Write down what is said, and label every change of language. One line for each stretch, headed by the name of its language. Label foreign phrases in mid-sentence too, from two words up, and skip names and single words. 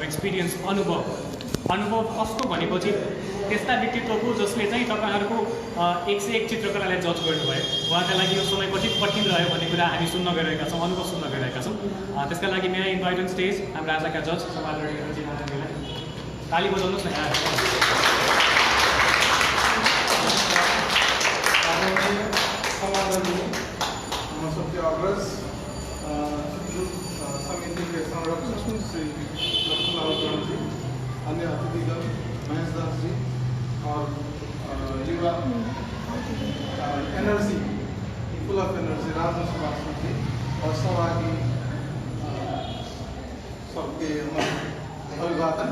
Nepali: एक्सपिरियन्स, अनुभव कस्तो भनेपछि त्यस्ता व्यक्तित्वको जसले चाहिँ तपाईँहरूको 101 चित्रकलालाई जज गर्नुभयो, उहाँका लागि यो समय कठिन रह्यो भन्ने कुरा हामी सुन्न गइरहेका छौँ, अनुभव सुन्न गइरहेका छौँ। त्यसका लागि मेरो
English: invite on stage
Nepali: हाम्रो आजका जज समाजलाई ताली बजाउनुहोस् न यहाँ।
Hindi: सबके अग्रज समिति के संरक्षक श्री लक्ष्मण जी, अन्य अतिथिगण महेश दास जी और युवा एनर्जी
English: full of energy
Hindi: राजन श्रीवास्तव जी और सहभागी सबके अभिवादन।